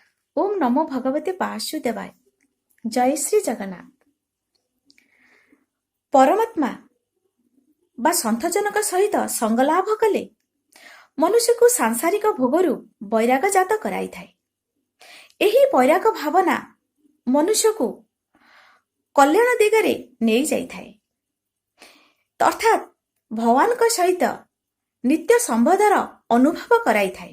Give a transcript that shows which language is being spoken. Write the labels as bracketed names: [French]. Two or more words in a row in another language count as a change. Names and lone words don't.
[Sanskrit] ओम नमो भगवते वासुदेवाय। जय श्री जगन्नाथ। [Odia] परमात्मा ବା ସନ୍ଥଜନକ ସହିତ ସଙ୍ଗଲାଭ କଲେ ମନୁଷ୍ୟକୁ ସାଂସାରିକ ଭୋଗରୁ ବୈରାଗ ଜାତ କରାଇଥାଏ। ଏହି ବୈରାଗ ଭାବନା ମନୁଷ୍ୟକୁ କଲ୍ୟାଣ ଦିଗରେ ନେଇଯାଇଥାଏ, ଅର୍ଥାତ୍ ଭଗବାନଙ୍କ ସହିତ ନିତ୍ୟ ସମ୍ବନ୍ଧର ଅନୁଭବ କରାଇଥାଏ।